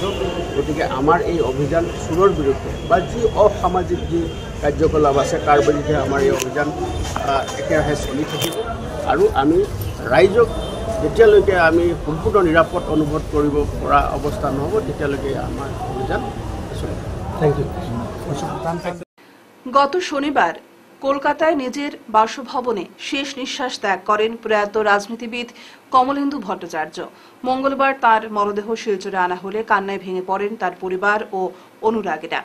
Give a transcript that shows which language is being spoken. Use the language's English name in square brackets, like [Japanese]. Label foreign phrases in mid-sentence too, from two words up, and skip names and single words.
[Assamese] গতিকে আমাৰ এই অভিযান চোৰৰ বিৰুদ্ধে বা যি অসামাজিক যি কাৰ্যকলাপ আছে তাৰ বিৰুদ্ধে আমাৰ এই অভিযান একেৰাহে চলি থাকিব আৰু আমি ৰাইজক যেতিয়ালৈকে আমি সম্পূৰ্ণ নিৰাপদ অনুভৱ কৰিব পৰা অৱস্থা নহ'ব তেতিয়ালৈকে আমাৰ অভিযান চলিব। [English] Thank you. [Bangla] গত শনিবার কলকাতায় নিজের বাসভবনে শেষ নিঃশ্বাস ত্যাগ করেন প্রয়াত রাজনীতিবিদ কমলেন্দু ভট্টাচার্য। মঙ্গলবার তার মরদেহ শিলচরে আনা হলে কান্নায় ভেঙে পড়েন তার পরিবার ও অনুরাগীরা।